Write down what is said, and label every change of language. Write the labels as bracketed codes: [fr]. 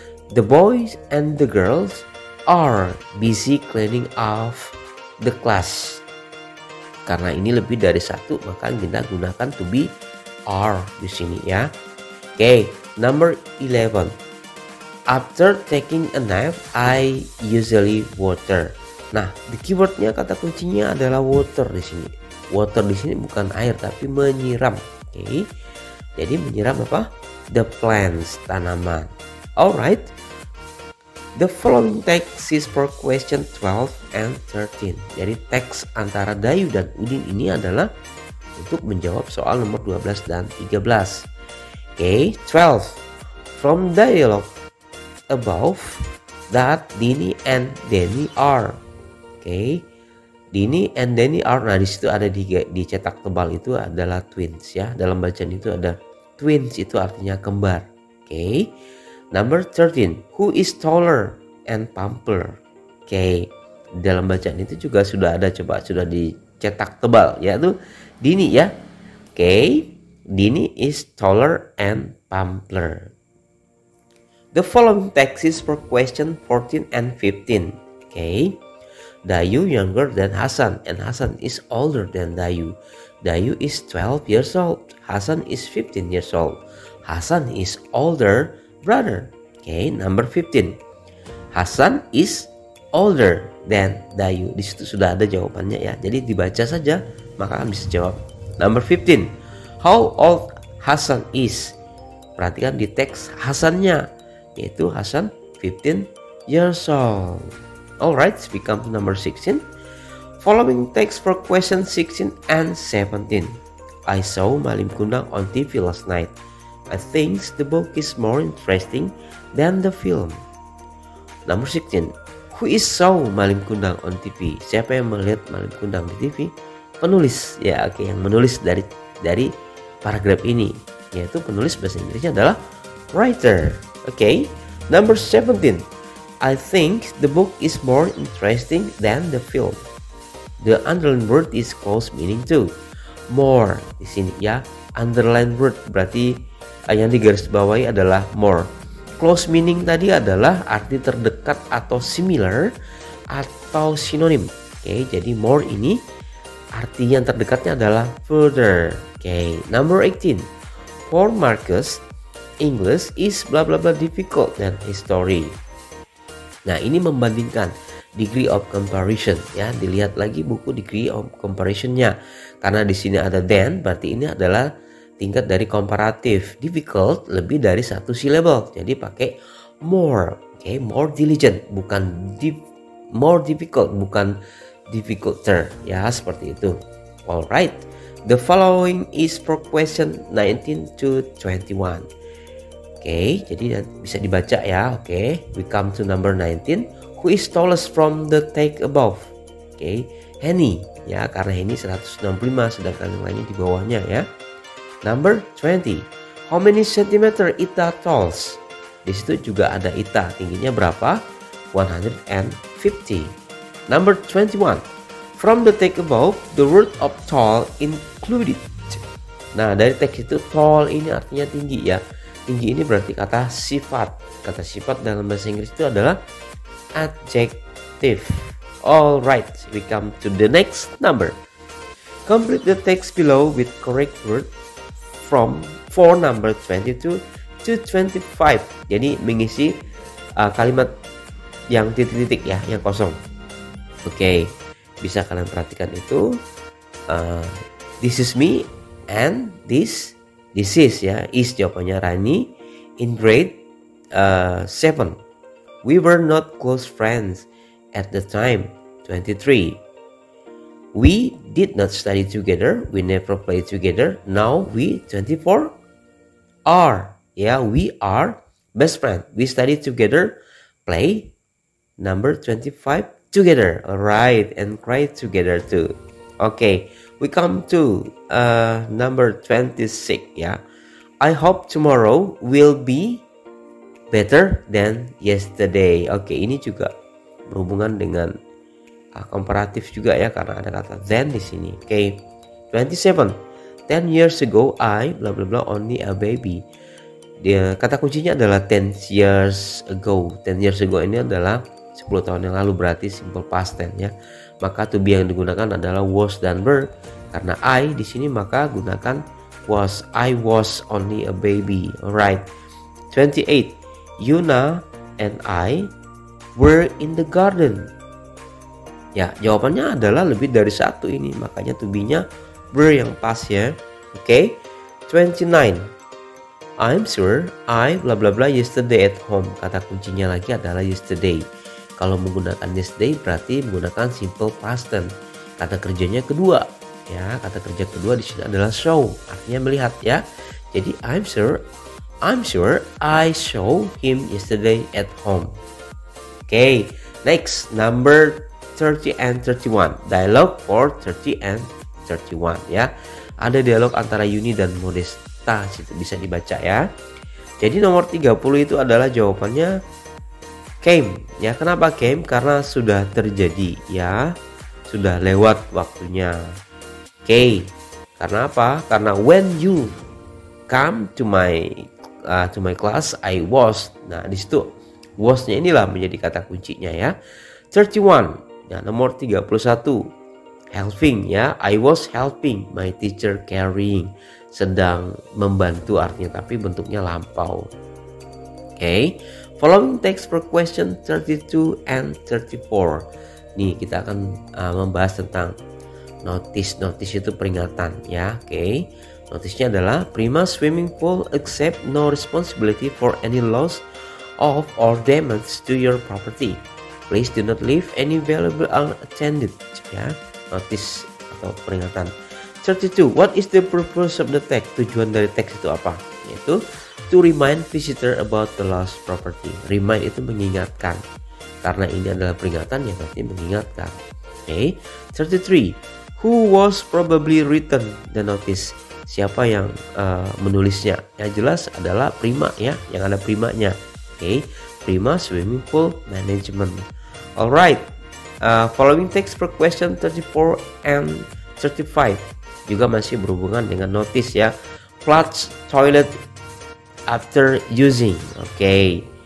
[en] The boys and the girls are busy cleaning up the class. [id] Karena ini lebih dari satu, maka kita gunakan [en] to be are [id] di sini ya. [en] Oke, number 11. After taking a nap, I usually water. [id] Nah, the keywordnya, kata kuncinya adalah water di sini. Water di sini bukan air tapi menyiram. Oke, jadi menyiram apa? [en] The plants, [id] tanaman. [en] Alright. The following text is for question 12 and 13. [id] Jadi teks antara Dayu dan Udin ini adalah untuk menjawab soal nomor 12 dan 13. Oke, 12. [en] From dialogue above that Dini and Denny are. Oke, Dini and Denny are. [id] Nah, di situ ada di cetak tebal itu adalah twins ya. Dalam bacaan itu ada twins, itu artinya kembar. [en] Oke. Number 13. Who is taller and plumper? [id] Oke. Dalam bacaan itu juga sudah ada, sudah dicetak tebal yaitu Dini ya. Oke. [en] Dini is taller and plumper. The following text is for question 14 and 15. Okay. Dayu younger than Hasan and Hasan is older than Dayu. Dayu is 12 years old. Hasan is 15 years old. Hasan is older brother. Okay, number 15. Hasan is older than Dayu. [id] Di situ sudah ada jawabannya ya. Jadi dibaca saja maka bisa jawab. [en] Number 15. How old Hasan is? [id] Perhatikan di teks Hasannya, yaitu Hasan 15 years old. [en] Alright, we come to number 16. Following text for question 16 and 17. I saw Malim Kundang on TV last night. I think the book is more interesting than the film. Number 16. Who is saw Malim Kundang on TV? [id] Siapa yang melihat Malim Kundang di TV? Penulis ya, oke, yang menulis dari paragraf ini, yaitu penulis bahasa Inggrisnya adalah writer. [en] Oke. Number 17. I think the book is more interesting than the film. The underlined word is close meaning too. [id] More di sini ya. [en] Underlined word [id] berarti yang digarisbawahi adalah more. Close meaning tadi adalah arti terdekat atau similar atau sinonim. Oke, jadi more ini arti yang terdekatnya adalah further. [en] Oke, number 18. For Marcus, English is bla bla bla difficult than history. [id] Nah, ini membandingkan degree of comparison ya. Dilihat lagi buku [en] degree of comparison- [id] nya. Karena di sini ada than, berarti ini adalah tingkat dari komparatif. Difficult lebih dari satu syllable. Jadi pakai more. Oke, more diligent, bukan more difficult, bukan difficulter ya, seperti itu. Alright. [en] The following is for question 19 to 21. [id] Oke, jadi bisa dibaca ya. Oke, we come to number 19. [en] Who is tallest from the take above? [id] Oke, Henny ya, karena Henny 165 sedangkan yang lainnya di bawahnya ya. [en] Number 20. How many centimeter Ita talls? [id] Di situ juga ada Ita, tingginya berapa? [en] 150. Number 21. From the take above, the word of tall included. [id] Nah, dari teks itu tall ini artinya tinggi ya. Tinggi ini berarti kata sifat. Kata sifat dalam bahasa Inggris itu adalah adjective. [en] Alright, we come to the next number. Complete the text below with correct word from for number 22 to 25. [id] Jadi mengisi kalimat yang titik-titik ya, yang kosong. Oke, bisa kalian perhatikan itu. [en] This is me and this is ya, is jawabannya Rani in grade 7. We were not close friends at the time. 23. We did not study together. We never played together. Now we 24 are. Ya, we are best friend. We study together, play. Number 25, together. Alright, and cry together too. Okay, we come to number 26 ya. I hope tomorrow will be better than yesterday. [id] Oke, ini juga berhubungan dengan komparatif juga ya, karena ada kata than di sini. [en] Oke, 27. 10 years ago I bla bla bla only a baby. [id] Kata kuncinya adalah [en] 10 years ago. [id] 10 years ago ini adalah 10 tahun yang lalu, berarti [en] simple past tense [id] ya. Maka to be yang digunakan adalah was dan were. Karena I di sini maka gunakan was. [en] I was only a baby. [id] Alright. 28. [en] Yuna and I were in the garden. [id] Ya, jawabannya adalah lebih dari satu ini, makanya to be-nya were yang pas ya. Oke. 29. [en] I'm sure I bla bla bla yesterday at home. [id] Kata kuncinya lagi adalah yesterday. Kalau menggunakan yesterday berarti menggunakan simple past tense. Kata kerjanya kedua ya. Kata kerja kedua di sini adalah show, artinya melihat ya. Jadi [en] I'm sure I saw him yesterday at home. Okay, next number 30 and 31. [id] Dialogue for 30 and 31 ya. Ada dialog antara Yuni dan Modesta, situ bisa dibaca ya. Jadi nomor 30 itu adalah jawabannya came ya. Kenapa came? Karena sudah terjadi ya, sudah lewat waktunya. Oke, karena apa? [en] Karena when you come to my class I was. [id] Nah, di situ was-nya inilah menjadi kata kuncinya ya. 31 ya, nomor 31 helping ya. [en] I was helping my teacher carrying, [id] sedang membantu artinya, tapi bentuknya lampau. Oke. [en] Following text for question 32 and 34. [id] Nih kita akan membahas tentang notice. Notice itu peringatan ya. Oke. [en] Notisnya adalah Prima swimming pool accept no responsibility for any loss of or damage to your property. Please do not leave any valuable unattended ya. Notice [id] atau peringatan. [en] 32. What is the purpose of the text? [id] Tujuan dari teks itu apa? [en] Yaitu to remind visitor about the lost property. [id] Remind itu mengingatkan. Karena ini adalah peringatan ya, berarti mengingatkan. [en] Okay. 33. Who was probably written the notice? [id] Siapa yang menulisnya? Yang jelas adalah Prima ya, yang ada primanya. [en] Okay. Prima swimming pool management. Alright. Following text per question 34 and 35 [id] juga masih berhubungan dengan notice ya. [en] Flush toilet after using. Okay.